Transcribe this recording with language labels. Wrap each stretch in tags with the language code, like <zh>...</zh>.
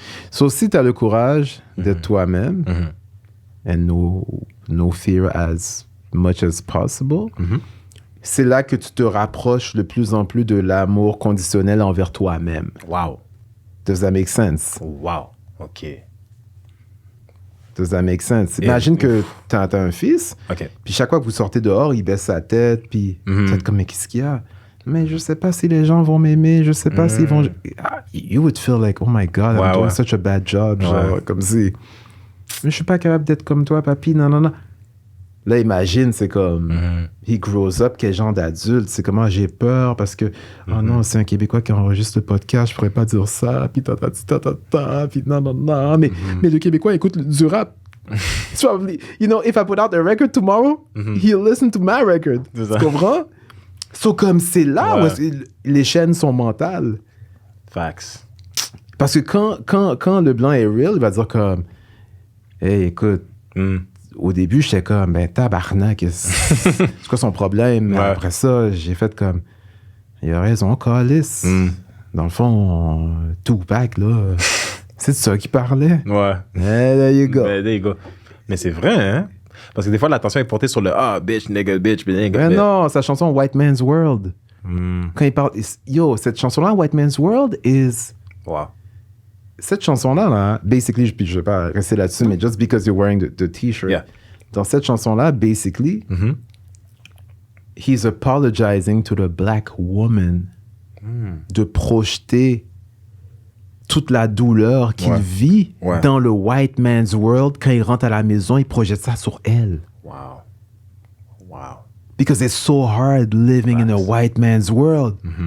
<fr>So, si tu as le courage d'être toi-même</fr> <en>and no fear as much as possible,</en> <fr>c'est là que tu te rapproches de plus en plus de l'amour conditionnel envers toi-même.</fr> <en>Wow. Does that make sense? Wow. OK. Does that make sense?</en> <fr>Imagine que t'as un fils, puis chaque fois que vous sortez dehors, il baisse sa tête, puis tu es comme, mais qu'est-ce qu'il y a? Mais je sais pas si les gens vont m'aimer, je sais pas s'ils vont...</fr> <en>You would feel like, oh my God, I'm doing such a bad job.</en> <fr>Genre, comme si... Mais je suis pas capable d'être comme toi, papi, non. Là, imagine, c'est comme...</fr> <en>He grows up,</en> <fr>quel genre d'adulte. C'est comment j'ai peur parce que... Oh non, c'est un Québécois qui enregistre le podcast, je pourrais pas dire ça, puis puis non. Mais le Québécois écoute du rap.</fr> <en>Probably, you know, if I put out a record tomorrow, he'll listen to my record.</en> <fr>Tu comprends? So, comme c'est là où les chaînes sont mentales.</fr> <en>Facts.</en> <fr>Parce que quand le blanc est real, il va dire comme... Hey, écoute... Au début, j'étais comme, ben tabarnak, c'est quoi son problème? Après ça, j'ai fait comme, il a raison, calice. Dans le fond, Tupac, là, c'est de ça qu'il parlait. Ouais.</fr> <en>There you go.</en> <fr>Mais c'est vrai, hein? Parce que des fois, l'attention est portée sur le bitch, nigga, bitch. Mais non, sa chanson White Man's World. Quand il parle, yo, cette chanson-là, White Man's World, is.</fr> <en>Wow.</en> <fr>Cette chanson-là, basically, puis je vais pas rester là-dessus, mais</fr> <en>just because you're wearing the t-shirt. Yeah.</en> <fr>Dans cette chanson-là, basically,</fr> <en>he's apologizing to the black woman</en> <fr>de projeter toute la douleur qu'il vit dans le white man's world. Quand il rentre à la maison, il projette ça sur elle.</fr> <en>Wow. Because it's so hard living in a white man's world.</en>